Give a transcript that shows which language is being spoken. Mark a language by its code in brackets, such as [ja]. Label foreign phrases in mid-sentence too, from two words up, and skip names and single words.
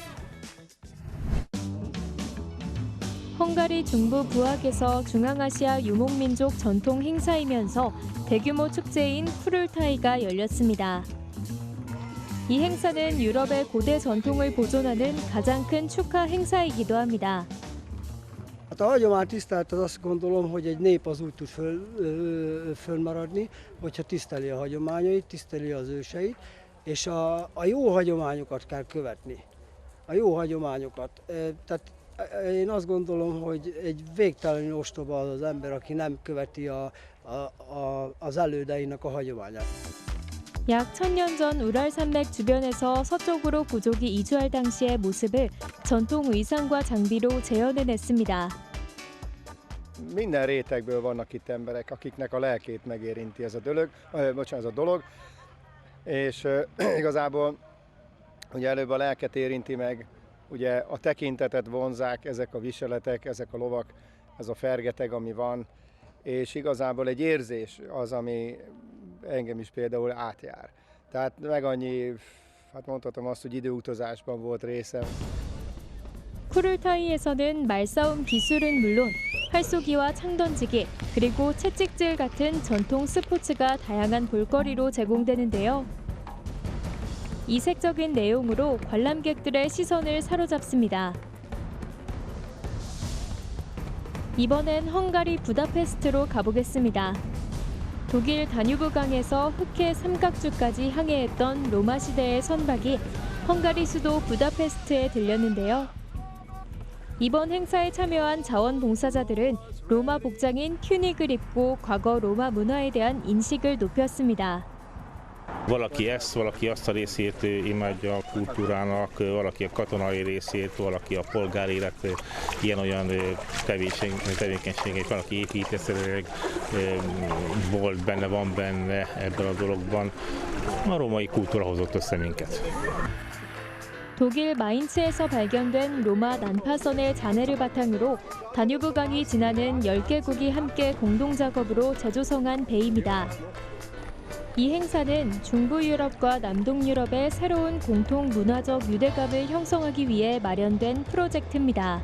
[ko] 헝가리 중부 부악에서 중앙아시아 유목민족 전통 행사이면서 대규모 축제인 쿠룰타이가 열렸습니다. 이 행사는 유럽의 고대 전통을 보존하는 가장 큰 축하 행사이기도 합니다. [hu] Hát a hagyománytisztelet az azt gondolom, hogy egy nép az úgy tud fölmaradni, hogyha tiszteli a hagyományait, tiszteli az őseit, és a jó hagyományokat kell követni. A jó hagyományokat. Tehát én azt gondolom, hogy egy végtelenül ostoba az az ember, aki nem követi az elődeinek a hagyományát. [ko] 약 1000년 전 우랄산맥 주변에서 서쪽으로 부족이 이주할 당시의 모습을 전통 의상과 장비로 재현해냈습니다. [hu] Minden rétegből vannak itt emberek, akiknek a lelkét megérinti ez a dolog, és igazából ugye előbb a lelket érinti meg, ugye a tekintetet vonzák ezek a viseletek, ezek a lovak, ez a fergeteg, ami van, és igazából egy érzés az, ami engem is például átjár. Tehát meg annyi, hát mondhatom azt, hogy időutazásban volt részem. [ko] 쿠룰타이에서는 말싸움 기술은 물론 활쏘기와 창던지기, 그리고 채찍질 같은 전통 스포츠가 다양한 볼거리로 제공되는데요. 이색적인 내용으로 관람객들의 시선을 사로잡습니다. 이번엔 헝가리 부다페스트로 가보겠습니다. 독일 다뉴브강에서 흑해 삼각주까지 항해했던 로마 시대의 선박이 헝가리 수도 부다페스트에 들렸는데요. 이번 행사에 참여한 자원봉사자들은 로마 복장인 튜닉을 입고 과거 로마 문화에 대한 인식을 높였습니다. [hu] Valaki ezt, valaki azt a részét imádja a kultúrának, valaki a katonai részét, valaki a polgárélet ilyen-olyan tevékenységét, valaki építészetileg volt benne, van benne ebben a dologban. A római kultúra hozott össze minket. [ko] 독일 마인츠에서 발견된 로마 난파선의 잔해를 바탕으로 다뉴브강이 지나는 10개국이 함께 공동작업으로 재조성한 배입니다. 이 행사는 중부 유럽과 남동 유럽의 새로운 공통 문화적 유대감을 형성하기 위해 마련된 프로젝트입니다.